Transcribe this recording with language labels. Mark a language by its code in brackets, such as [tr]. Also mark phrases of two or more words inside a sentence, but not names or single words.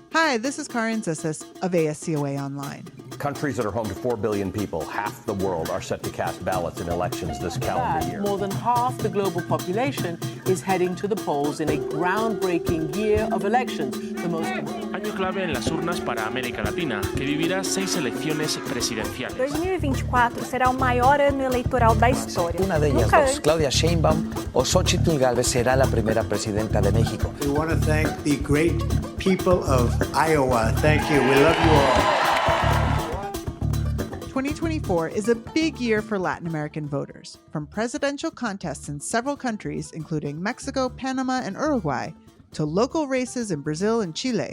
[en] Hi, this is Carin Zissis of ASCOA Online. Countries that are home to 4 billion people, half the world, are set to cast ballots in elections this calendar year. More than half the global population is heading to the polls in a groundbreaking year of elections. The most [es] Año clave en las urnas para América Latina, que vivirá 6 elecciones presidenciales. [pt] 2024 será o maior ano eleitoral da história. [es] Una de ellas dos, Claudia Sheinbaum o Xochitl Gálvez, será la primera presidenta de México. [en] We want to thank the great people of Iowa. Thank you. We love you all. 2024 is a big year for Latin American voters, from presidential contests in several countries, including Mexico, Panama, and Uruguay, to local races in Brazil and Chile.